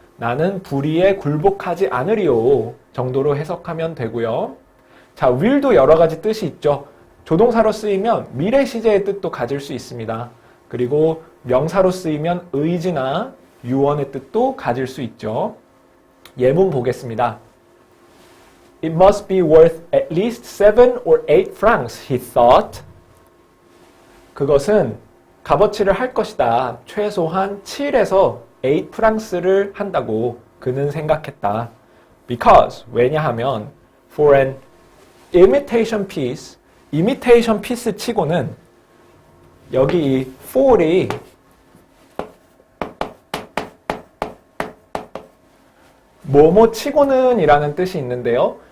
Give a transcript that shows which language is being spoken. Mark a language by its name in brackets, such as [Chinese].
[Korean] 나는 불의에 굴복하지 않으리요. 정도로 해석하면 되고요. 자, will도 여러 가지 뜻이 있죠. 조동사로 쓰이면 미래 시제의 뜻도 가질 수 있습니다. 그리고 명사로 쓰이면 의지나 유언의 뜻도 가질 수 있죠. 예문 보겠습니다. [English] It must be worth at least 7 or 8 francs, he thought. [Korean] 그것은 값어치를 할 것이다. 최소한 7에서 8 프랑스를 한다고 그는 생각했다. [English] Because, [Korean] 왜냐하면 [English] for an imitation piece, imitation piece [Korean] 치고는 여기 이 for이 뭐뭐 치고는 이라는 뜻이 있는데요.